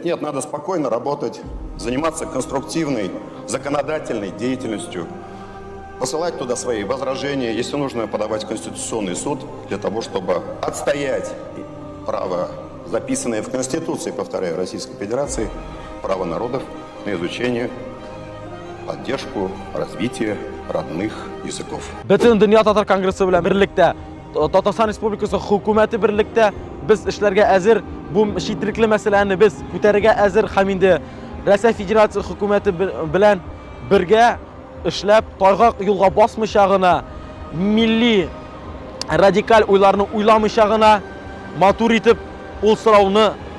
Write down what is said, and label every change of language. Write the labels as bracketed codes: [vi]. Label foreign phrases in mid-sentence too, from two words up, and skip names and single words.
[ru] Нет, надо спокойно работать, заниматься конструктивной, законодательной деятельностью, посылать туда свои возражения, если нужно, подавать в Конституционный суд для того, чтобы отстоять право, записанное в Конституции, повторяю, Российской Федерации, право народов на изучение, поддержку, развитие родных языков. [tt] Bütün Dünya Tatar Kongresi белән берлектә, Татарстан Республикасы хөкүмәте берлектә без эшләргә әзер, бу читрикле мәсьәләне без күтәрергә әзер һәм инде Россия Федерация хөкүмәте белән бергә эшләп, тайгак юлга басмыйча гына, милли радикаль уйларны уйламыйча гына матур итеп ул сорауны